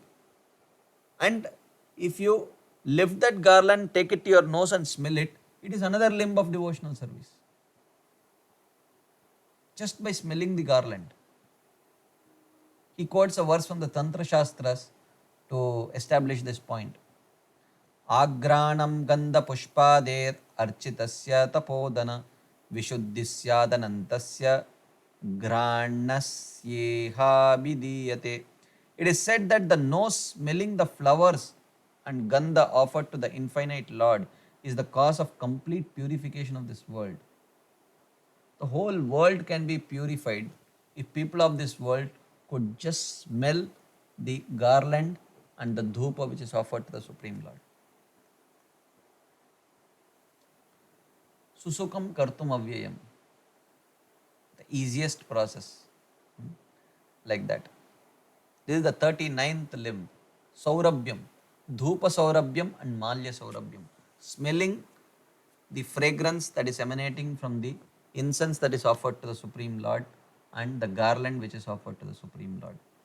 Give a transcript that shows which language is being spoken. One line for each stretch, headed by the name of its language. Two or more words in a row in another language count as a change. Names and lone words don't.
English: And if you lift that garland, take it to your nose and smell it, it is another limb of devotional service. just by smelling the garland. He quotes a verse from the Tantra Shastras to establish this point.
Sanskrit: Agranam gandha pushpader architasya tapodana vishuddhisyadanantasya granasyeha vidiyate.
English: It is said that the nose smelling the flowers and gandha offered to the infinite Lord is the cause of complete purification of this world. The whole world can be purified if people of this world could just smell the garland and the dhupa which is offered to the Supreme Lord.
Sanskrit: Susukam kartum avyayam,
English: the easiest process, like that. This is the 39th limb,
Sanskrit: Saurabhyam, Dhupa Saurabhyam and Malya Saurabhyam.
English: Smelling the fragrance that is emanating from the incense that is offered to the Supreme Lord and the garland which is offered to the Supreme Lord.